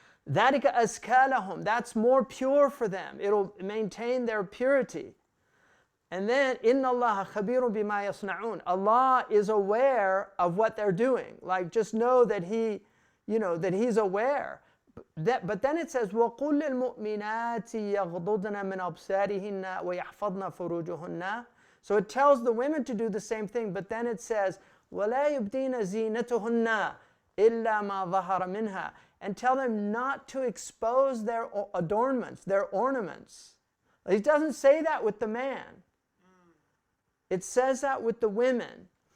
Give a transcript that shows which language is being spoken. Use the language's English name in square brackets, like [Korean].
[Arabic] ذَلِكَ أَزْكَى لَهُمْ, [English] that's more pure for them. It'll maintain their purity. And then, [Arabic] إِنَّ اللَّهَ خَبِيرٌ بِمَا يَصْنَعُونَ, [English] Allah is aware of what they're doing. Like, just know that He, you know, that He's aware. But then it says, [Arabic] وَقُلْ لِلْمُؤْمِنَاتِ يَغْضُضْنَ مِنْ أَبْصَارِهِنَّ وَيَحْفَظْنَ فُرُوجُهُنَّ. [English] So it tells the women to do the same thing, but then it says, [Arabic] وَلَا يُبْدِينَ زِينَتُهُنَّ إِلَّا مَا ظَهَرَ مِنْهَا, [English] and tell them not to expose their adornments, their ornaments. It doesn't say that with the man. It says that with the women.